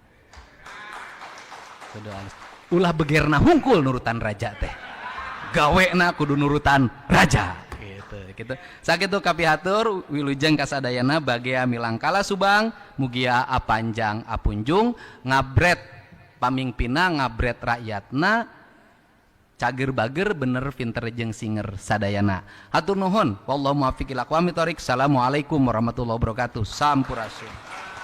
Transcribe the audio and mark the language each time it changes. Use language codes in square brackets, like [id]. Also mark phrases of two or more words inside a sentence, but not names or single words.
[su] ulah begerna hungkul nurutan raja teh gawena kudu nurutan raja gitu sakitu kapihatur wilujeng kasadayana bagea milangkala Subang mugia apanjang apunjung ngabret pamingpina ngabret rakyatna cager bager bener pinter jeung singer sadayana hatur nuhun [ar] والله موفق إلى أقوم الطريق. السلام عليكم ورحمة الله وبركاته. [su] Sampurasun.